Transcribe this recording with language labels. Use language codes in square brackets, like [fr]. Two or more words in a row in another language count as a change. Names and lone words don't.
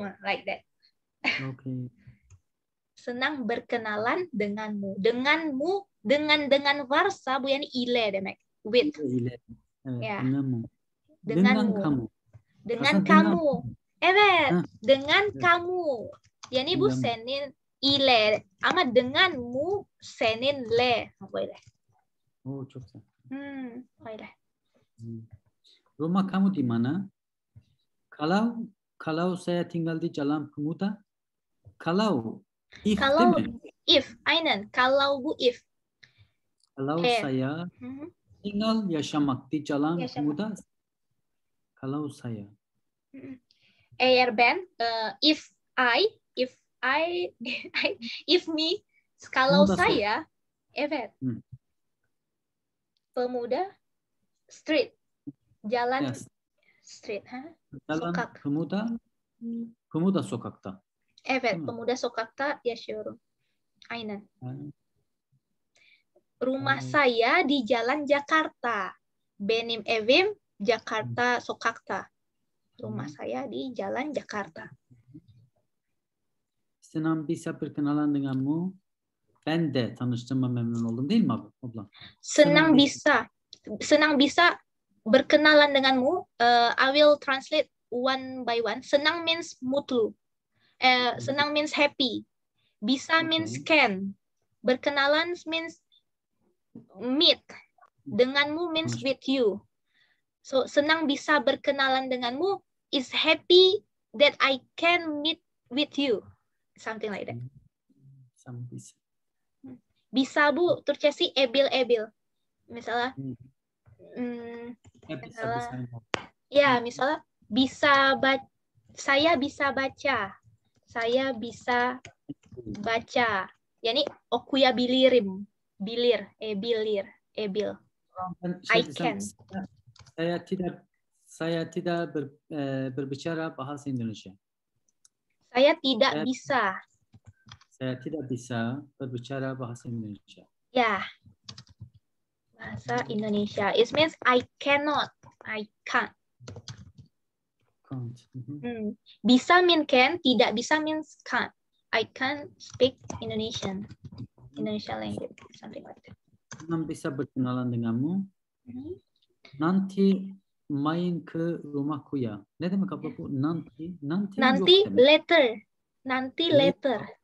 [en] Like that. Okay. [id] Senang berkenalan denganmu. [tr] Denganmu, dengan varsa bu yani ile demek. With. İle. Evet, Ya. [id] denganmu. Denganmu. Dengan kamu. Dengan [tr] Aslında [id] kamu. Evet, dengan [tr] Evet. [id] kamu. [tr] Yani bu senin ile ama denganmu seninle böyle. Oh, çok güzel. Öyle. [id] Rumah kamu di mana? Kalau saya tinggal di Jalan Pemuda. [tr] Kalau if değil mi? If, aynen. Kalau bu if. [id] Kalau saya tinggal yaşamak di Jalan Pemuda. Kalau saya. [tr] Eğer ben, [en] if me, [id] kalau saya, evet. [en] Pemuda, street, jalan, street, Jalan [tr] sokak. Pemuda sokakta. Evet, Pemuda sokakta yaşıyorum. Aynen. [id] Rumah saya di Jalan Jakarta. [tr] Benim evim Jakarta sokakta. [id] Rumah saya di Jalan Jakarta. Senang bisa berkenalan denganmu. [tr] Ben de tanıştığıma memnun oldum değil mi abla? [id] Senang bisa berkenalan denganmu. [en] I will translate one by one. Senang means mutlu. Senang means happy. Bisa means can. Berkenalan means meet. Denganmu means with you. So [id] senang bisa berkenalan denganmu [en] is happy that I can meet with you. Something like that. [tr] Bisa bu Turkcesi ebil. [id] Misalnya misalnya saya bisa baca. Saya bisa baca. [tr] Yani okuyabilirim. Bilir. Ebil. [en] I can. [id] Saya tidak berbicara bahasa Indonesia. Saya tidak bisa. Saya tidak bisa berbicara bahasa Indonesia. Ya. Bahasa Indonesia. [en] It means I cannot. I can't. Bisa mean can, tidak bisa means can't. I can't speak Indonesian language, something like that. [id] Senang bisa berkenalan denganmu. Nanti main ke rumahku ya. [tr] Ne demek abla bu? [id] Nanti [en] later. Nanti later.